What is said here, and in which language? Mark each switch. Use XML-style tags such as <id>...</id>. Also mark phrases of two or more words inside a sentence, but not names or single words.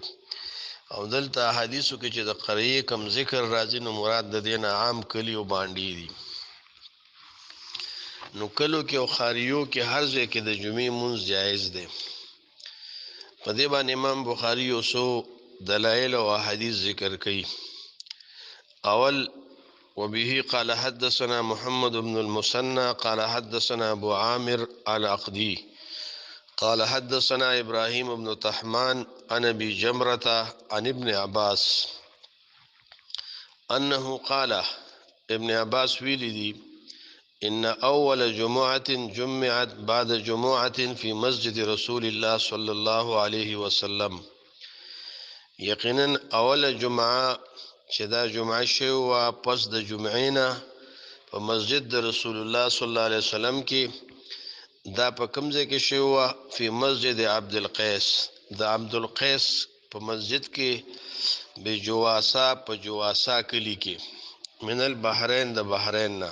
<ps>او دلته حدیثو کې چې د قریه کم ذکر راځي نو مراد د دین عام کلی او باندې دي. نو کلو کې او خاریو کې هر ځای کې د جمعې مونځ جایز دی. په دې باندې امام بخاری یو څو دلایل او احادیث ذکر کړي. اول،</ps> <ar>وبه قال حدثنا محمد بن المثنى قال حدثنا ابو عامر العقدي قال حدثنا ابراهيم بن طحمان عن ابي جمرة عن ابن عباس انه قال،</ar> <ps>ابن عباس ویلی دی،</ps> <ar>ان اول جمعة جمعت بعد جمعة في مسجد رسول الله صلى الله عليه وسلم،</ar> <ps>یقینا اول جمعه چې دا جمعه شوه پس د جمعې نه په مسجد د رسول الله</ps> <ar>صلی الله علیه وسلم</ar> <ps>کې، دا په کوم ځای کې شوه؟</ps> <ar>فی مسجد عبدالقیس،</ar> <ps>د عبدالقیس په مسجد کې، بجواسا په جواسا کلی کې،</ps> <ar>من البحرین</ar> <ps>د بحرین نه.</ps>